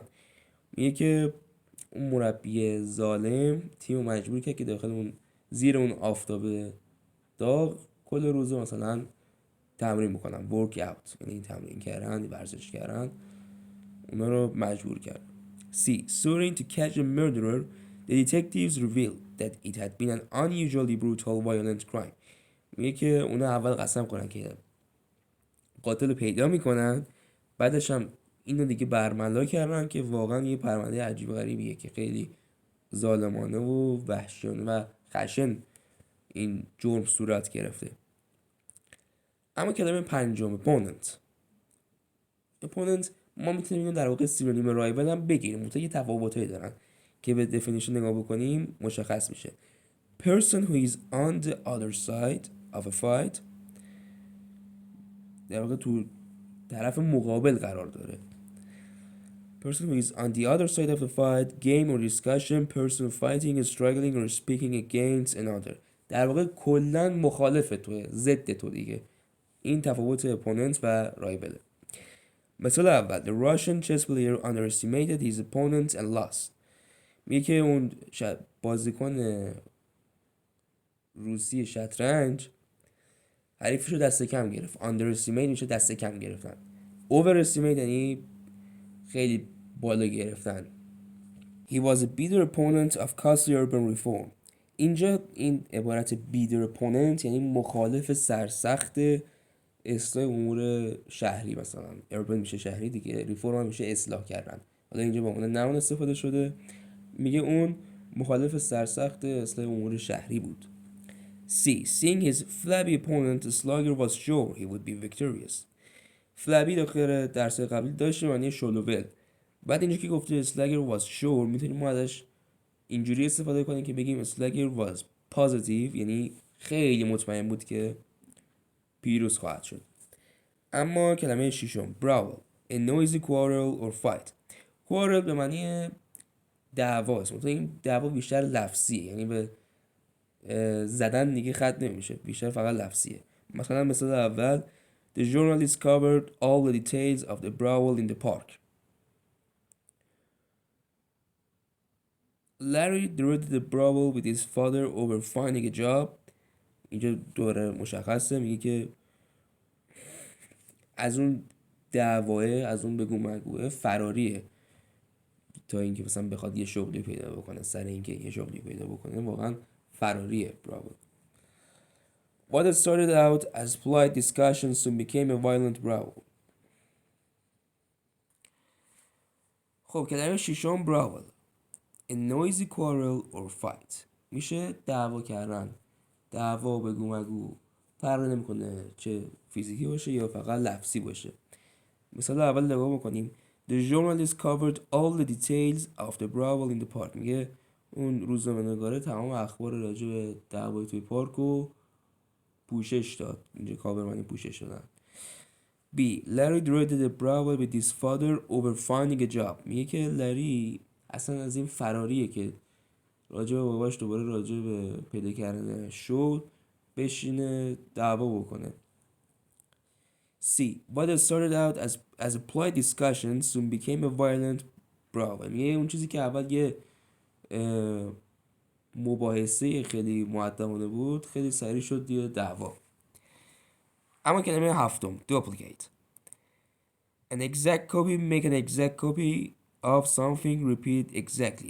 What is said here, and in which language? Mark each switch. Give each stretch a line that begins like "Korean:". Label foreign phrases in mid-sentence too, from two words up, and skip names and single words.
Persian: میگه که اون مربی ظالم تیم مجبور کرد که داخل اون زیر اون آفتاب داغ کل روز مثلا تمرین بکنن.
English: work out
Persian: یعنی تمرین کردن، ورزش کردن. اونا رو مجبور کرد.
English: C. Soaring to catch a murderer, the detectives revealed that it had been an unusually brutal violent crime.
Persian: میگه که اونا اول قسم کنن که قاتل پیدا میکنن، بعدش هم اینو دیگه برملا کردن که واقعا یه پرونده عجیب غریبیه که خیلی ظالمانه و وحشیانه و خشن این جرم صورت گرفته. اما کلمه پنجم opponent ما میتونیم اینو در واقع سینونیم رایول هم بگیریم، منتها یه تفاوتایی دارن. که به definition نگاه بکنیم مشخص میشه.
English: Person who is on the other side of a fight،
Persian: در واقع تو طرف مقابل قرار داره.
English: Person who is on the other side of a fight, game or discussion, person fighting, struggling or speaking against another.
Persian: در واقع کلا مخالف توه، ضد تو دیگه. این تفاوت اپوننت و رایوله. مثال اول:
English: The Russian chess player underestimated his opponent and lost.
Persian: میگه که اون بازیکن روسی شطرنج حریفش رو دست کم گرفت. underestimate میشه دست کم گرفتن. overestimate یعنی خیلی بالا گرفتن.
English: He was a bitter opponent of costly urban reform.
Persian: اینجا این عبارت
English: bitter opponent
Persian: یعنی مخالف سرسخت اصلاح امور شهری، مثلا urban میشه شهری دیگه، ریفورم میشه اصلاح کردن. حالا اینجا به عنوان نون استفاده شده. میگه اون مخالف سرسخت اصلاح امور شهری بود.
English: C. Seeing his flabby opponent, the slugger was sure he would be victorious.
Persian: flabby داخل درس قبلی داشتیم معنی شلوول. بعد اینجا که گفته
English: slugger was sure
Persian: میتونیم ما ازش اینجوری استفاده کنیم که بگیم
English: slugger was positive،
Persian: یعنی خیلی مطمئن بود که پیروز خواهد شد. اما کلمه ششم brawl،
English: a noisy quarrel or fight.
Persian: quarrel به معنی دعواست، مثلا این دعوا بیشتر لفظیه، یعنی به زدن دیگه ختم نمیشه، بیشتر فقط لفظیه. مثلا مثال اول:
English: The journalist covered all the details of the brawl in the park. Larry dreaded the brawl with his father over finding a job.
Persian: اینجا دوره مشخصه، میگه که از اون دعواه، از اون بگو مگوه فراریه تا اینکه مثلا بخواد یه شغلی پیدا بکنه. سر اینکه یه شغلی پیدا بکنه واقعا فراریه براول.
English: What started out as polite discussion soon became a violent brawl.
Persian: خب کلمه ششم brawl،
English: a noisy quarrel or fight،
Persian: میشه دعوا کردن. دعوا بگو مگو، فرق نمیکنه چه فیزیکی باشه یا فقط لفظی باشه. مثال اول نگاه بکنیم:
English: The journalist covered all the details of the brawl in the park.
Persian: میگه اون روزنامه‌نگار تمام اخبار راجع به دعوای توی پارک رو پوشش داد. اینجا کاور معنی پوشش دادن.
English: B. Larry dreaded the brawl with his father over finding a job.
Persian: میگه که لری اصلا از این فراریه که راجع به باباش دوباره راجع به پیدا کردن شغل بشینه دعوا بکنه.
English: C. What started out as a polite discussion soon became a violent brawl.
Persian: میگه اون چیزی که اول یه مباحثه خیلی مؤدبانه بود خیلی سریع شد یه دعوا. اما کلمه هفتم duplicate،
English: an exact copy، make an exact copy of something, repeat exactly.